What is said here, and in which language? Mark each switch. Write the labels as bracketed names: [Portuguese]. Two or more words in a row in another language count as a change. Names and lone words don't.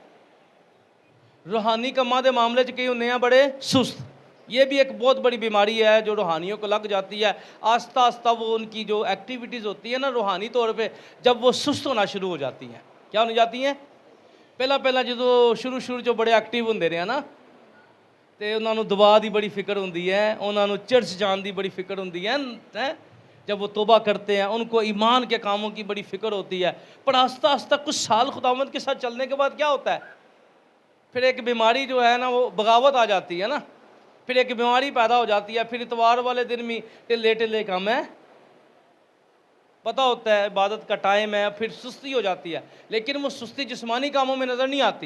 [Punjabi] روحانی کماں دے معاملے چ کئی ہونے ہیں بڑے سست۔ [Urdu] یہ بھی ایک بہت بڑی بیماری ہے جو روحانیوں کو لگ جاتی ہے۔ آہستہ آہستہ وہ ان کی جو ایکٹیویٹیز ہوتی ہیں نا روحانی طور پہ، جب وہ سست ہونا شروع ہو جاتی ہیں۔ کیا ہونے جاتی ہیں؟ [Punjabi] پہلا جو شروع جو بڑے ایکٹیو ہوندے رہے ہیں نا، تے انہاں نوں دعا دی بڑی فکر ہوندی ہے، انہاں نوں چرچ جان دی بڑی فکر ہوندی ہے، [Urdu] جب وہ توبہ کرتے ہیں ان کو ایمان کے کاموں کی بڑی فکر ہوتی ہے، پر آہستہ آہستہ کچھ سال خداوند کے ساتھ چلنے کے بعد کیا ہوتا ہے؟ پھر ایک بیماری جو ہے نا وہ بغاوت آ جاتی ہے نا، پھر ایک بیماری پیدا ہو جاتی ہے، پھر اتوار والے دن بھی ٹلے کام ہے، پتہ ہوتا ہے عبادت کا ٹائم ہے، پھر سستی ہو جاتی ہے، لیکن وہ سستی جسمانی کاموں میں نظر نہیں آتی۔